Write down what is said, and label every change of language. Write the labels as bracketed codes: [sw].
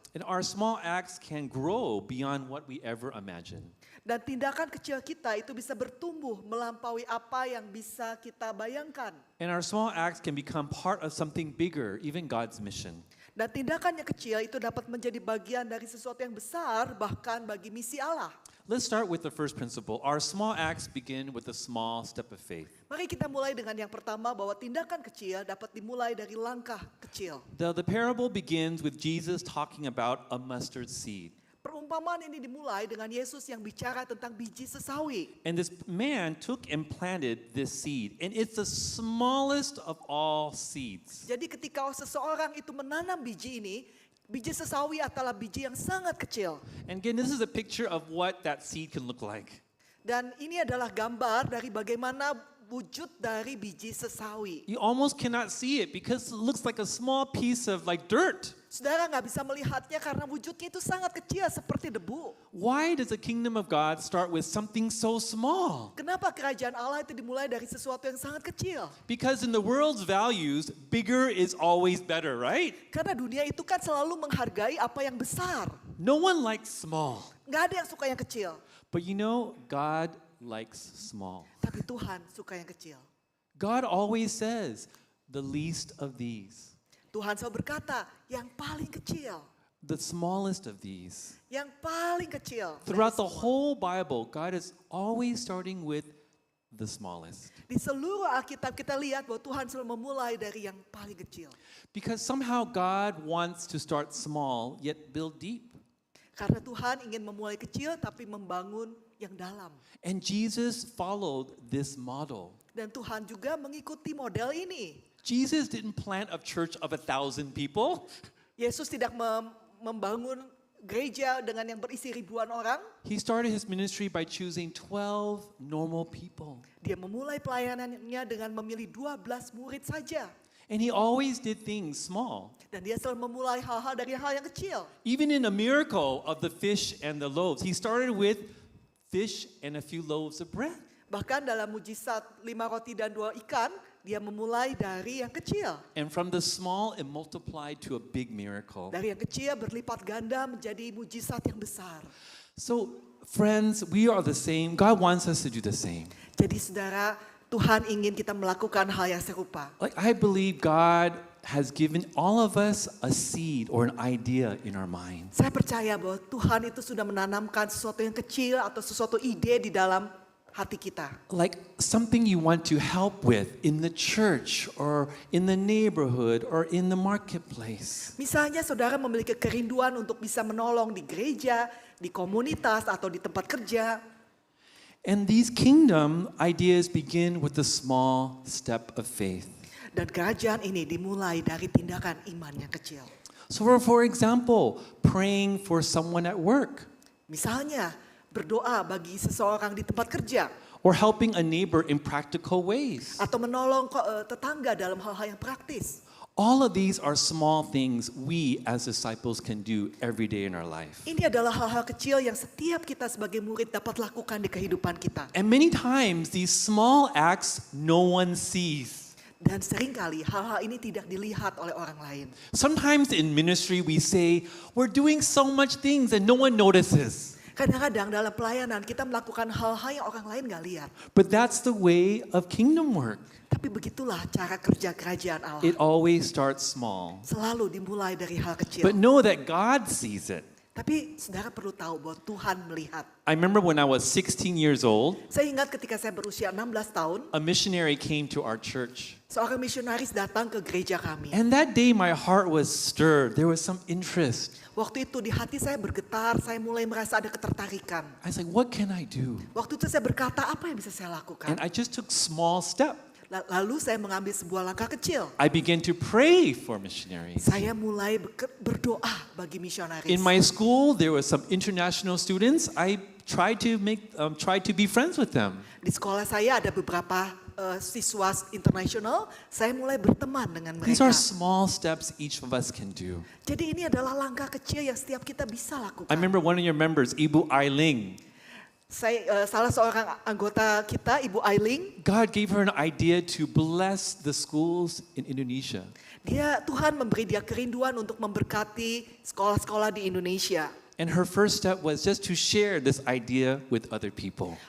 [en] And our small acts can grow beyond what we ever imagine. [id] Dan tindakan kecil kita itu bisa bertumbuh melampaui apa yang bisa kita bayangkan. [en] And our small acts can become part of something bigger, even God's mission. [id] Dan tindakan yang kecil itu dapat menjadi bagian dari sesuatu yang besar, bahkan bagi misi Allah. [en] Let's start with the first principle. Our small acts begin with a small step of faith. [id] Mari kita mulai dengan yang pertama, bahwa tindakan kecil dapat dimulai dari langkah kecil. [en] The parable begins with Jesus talking about a mustard seed. [id] Perumpamaan ini dimulai dengan Yesus yang bicara tentang biji sesawi. [en] And this man took and planted this seed. And it's the smallest of all seeds. [id] Jadi ketika seseorang itu menanam biji ini, biji sesawi adalah biji yang sangat kecil. [en] And again, this is a picture of what that seed can look like. [id] Dan ini adalah gambar dari bagaimana wujud dari biji sesawi. [en] You almost cannot see it because it looks like a small piece of like dirt. [id] Saudara nggak bisa melihatnya karena wujudnya itu sangat kecil seperti debu. [en] Why does the kingdom of God start with something so small? [id] Kenapa kerajaan Allah itu dimulai dari sesuatu yang sangat kecil? [en] Because in the world's values, bigger is always better, right? [id] Karena dunia itu kan selalu menghargai apa yang besar. [en] No one likes small. [id] Nggak ada yang suka yang kecil. [en] But you know, God likes small. [id] Tapi Tuhan suka yang kecil. [en] God always says, the least of these. [id] Tuhan selalu berkata, yang paling kecil. [en] The smallest of these. [id] Yang paling kecil. [en] Throughout the whole Bible, God is always starting with the smallest. [id] Di seluruh Alkitab kita lihat bahwa Tuhan selalu memulai dari yang paling kecil. [en] Because somehow God wants to start small, yet build deep. [id] Karena Tuhan ingin memulai kecil tapi membangun yang dalam. [en] And Jesus followed this model. [id] Dan Tuhan juga mengikuti model ini. [en] Jesus didn't plant a church of 1,000 people. [id] Yesus tidak membangun gereja dengan yang berisi ribuan orang. [en] He started his ministry by choosing 12 normal people. [id] Dia memulai pelayanannya dengan memilih 12 murid saja. [en] And he always did things small. [id] Dan dia selalu memulai hal-hal dari hal yang kecil. [en] Even in a miracle of the fish and the loaves, he started with fish and a few loaves of bread. [id] Bahkan dalam mujizat 5 roti dan 2 ikan, dia memulai dari yang kecil. [en] And from the small, it multiplied to a big miracle. [id] Dari yang kecil berlipat ganda menjadi mujizat yang besar. [en] So, friends, we are the same. God wants us to do the same. [id] Jadi saudara, Tuhan ingin kita melakukan hal yang serupa. [en] Like, I believe God has given all of us a seed or an idea in our minds. [id] Saya percaya bahwa Tuhan itu sudah menanamkan sesuatu yang kecil atau sesuatu ide di dalam hati kita. [en] Like something you want to help with in the church or in the neighborhood or in the marketplace. [id] Misalnya saudara memiliki kerinduan untuk bisa menolong di gereja, di komunitas atau di tempat kerja. [en] And these kingdom ideas begin with a small step of faith. [id] Dan kerajaan ini dimulai dari tindakan iman yang kecil. [en] So for example, praying for someone at work. [id] Misalnya berdoa bagi seseorang di tempat kerja. [en] Or helping a neighbor in practical ways. [id] Atau menolong tetangga dalam hal-hal yang praktis. [en] All of these are small things we as disciples can do every day in our life. [id] Ini adalah hal-hal kecil yang setiap kita sebagai murid dapat lakukan di kehidupan kita. [en] And many times these small acts no one sees. [id] Dan seringkali hal-hal ini tidak dilihat oleh orang lain. [en] Sometimes in ministry we say we're doing so much things and no one notices. [id] Kadang-kadang dalam pelayanan kita melakukan hal-hal yang orang lain gak lihat. [en] But that's the way of kingdom work. [id] Tapi begitulah cara kerja kerajaan Allah. [en] It always starts small. [id] Selalu dimulai dari hal kecil. [en] But know that God sees it. [id] Tapi saudara perlu tahu bahwa Tuhan melihat. [en] I remember when I was 16 years old, [id] Saya ingat ketika saya berusia 16 tahun, [en] a missionary came to our church. [id] seorang misionaris datang ke gereja kami. [en] And that day my heart was stirred. There was some interest. [id] Waktu itu di hati saya bergetar, saya mulai merasa ada ketertarikan. [en] I was like, what can I do? [id] Waktu itu saya berkata, apa yang bisa saya lakukan? [en] And I just took small step. [id] Lalu saya mengambil sebuah langkah kecil. [en] I began to pray for missionaries. [id] Saya mulai berdoa bagi misionaris. [en] In my school, there were some international students. I tried to be friends with them. [id] Di sekolah saya ada beberapa siswa internasional, saya mulai berteman dengan [en] These [id] mereka. [en] are small steps each of us can do. [id] Jadi ini adalah langkah kecil yang setiap kita bisa [en] I [id] lakukan. [en] remember one of your members, Ibu Ailing. [id] Salah seorang anggota kita, Ibu Ailing, [en] God gave her an idea to bless the schools in Indonesia. [id] Tuhan memberi dia kerinduan untuk memberkati sekolah-sekolah di Indonesia. [en] And her first step was just to share this idea with other people.